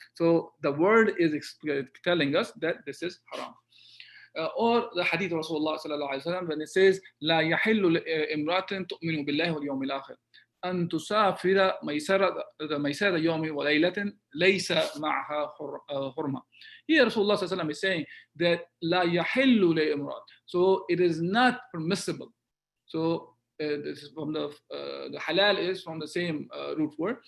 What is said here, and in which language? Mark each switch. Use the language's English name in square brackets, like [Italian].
[English] So the word is telling us that this is haram. Or the hadith of Rasulullah sallallahu alaihi wasallam when it says, [Arabic] لا يحل امرأة تؤمن بالله واليوم الآخر أن تسافر ميسرة يوم وليلة ليس معها حرمة. [English] Here Rasulullah sallallahu alaihi wasallam is saying that [Arabic] لا يحل لامرأة. [English] So it is not permissible. So this is from the halal is from the same root word.